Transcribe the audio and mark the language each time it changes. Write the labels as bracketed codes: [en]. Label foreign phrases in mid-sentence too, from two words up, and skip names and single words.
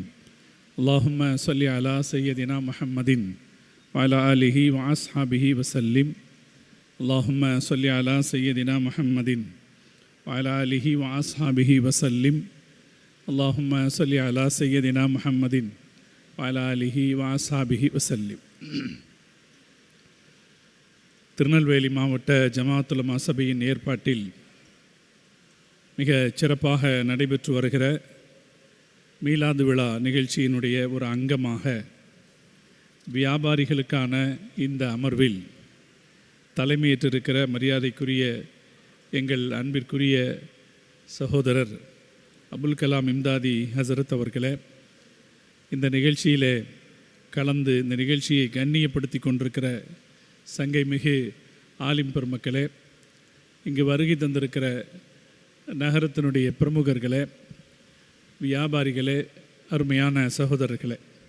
[ar] اللهم صل على سيدنا محمد وعلى آله وأصحابه وسلم. اللهم صل على سيدنا محمد وعلى آله وأصحابه وسلم. اللهم صل على سيدنا محمد وعلى آله وأصحابه وسلم. [ta] திருநெல்வேலி மாவட்ட ஜமாஅத் உலமா சபையின் ஏற்பாட்டில் மிக சிறப்பாக நடைபெற்று வருகிற மீலாது விழா நிகழ்ச்சியினுடைய ஒரு அங்கமாக வியாபாரிகளுக்கான இந்த அமர்வில் தலைமையேற்றிருக்கிற மரியாதைக்குரிய எங்கள் அன்பிற்குரிய சகோதரர் அபுல் கலாம் இம்தாதி ஹசரத் அவர்களே, இந்த நிகழ்ச்சியிலே கலந்து இந்த நிகழ்ச்சியை கண்ணியப்படுத்தி கொண்டிருக்கிற சங்கை மிகு ஆலிம் பெருமக்களே, இங்கு வருகை தந்திருக்கிற நகரத்தினுடைய பிரமுகர்களே, வியாபாரிகளே, அருமையான சகோதரர்களே,